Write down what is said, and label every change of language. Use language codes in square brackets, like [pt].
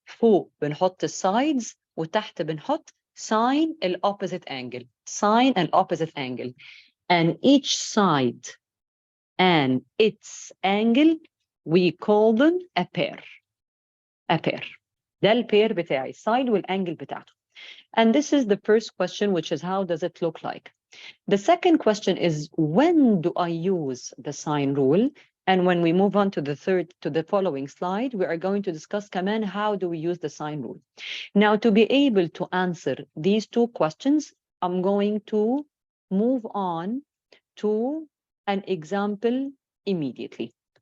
[ar] فوق بنحط الsides وتحت بنحط [en] sine opposite angle. Sine opposite angle. And each side and its angle, we call them a pair. A pair. [ar] ده البير بتاعي, side والangle بتاعته. [en] And this is the first question, which is how does it look like? The second question is, when do I use the sine rule? And when we move on to the following slide, we are going to discuss [ar] كمان [en] how do we use the sine rule. Now, to be able to answer these 2 questions, I'm going to move on to an example immediately.